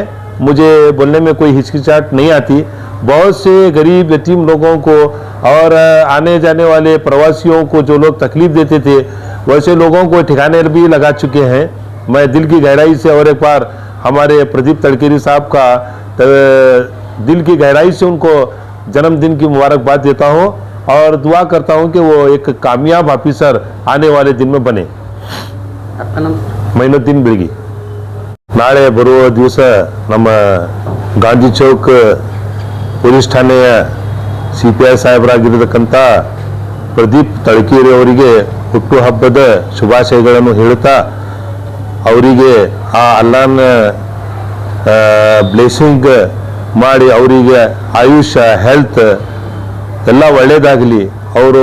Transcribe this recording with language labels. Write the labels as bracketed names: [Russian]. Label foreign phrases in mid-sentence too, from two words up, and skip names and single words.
[Hindi] मुझे बोलने में कोई हिचकिचाहट नहीं आती. बहुत से गरीब यतीम लोगों को और आने जाने वाले प्रवासियों को जो लोग तकलीफ देते थे वैसे लोगों को ठिकाने भी लगा चुके हैं. मैं दिल की गहराई से और एक बार हमारे प्रदीप तड़केरी साहब का दिल की गहराई से उनको जन्मदिन की मुबारकबाद देता हूँ और दुआ करता हूँ कि वो एक कामयाब ऑफिसर आने वाले दिन में बने. [Kannada] ಮೈನುದ್ದೀನ್ ಬೆಳಗಿ. ನಾಳೆ ಬರುವ ದಿವಸ ನಮ್ಮ ಗಾಂಧಿ ಚೌಕ್ ಪೊಲೀಸ್ ಠಾಣೆಯ ಸಿಪಿಐ ಸಾಹೇಬರಾಗಿರತಕ್ಕಂಥ ಪ್ರದೀಪ್ ತಳಕೇರಿ ಅವರಿಗೆ ಹುಟ್ಟುಹಬ್ಬದ ಶುಭಾಶಯಗಳನ್ನು ಹೇಳುತ್ತಾ ಅವರಿಗೆ ಆ ಅಲ್ಲಾಹನ ಬ್ಲೆಸ್ಸಿಂಗ್ ಮಾಡಿ ಅವರಿಗೆ ಆಯುಷ್ಯ ಹೆಲ್ತ್ ಎಲ್ಲ ಒಳ್ಳೆಯದಾಗಲಿ, ಅವರು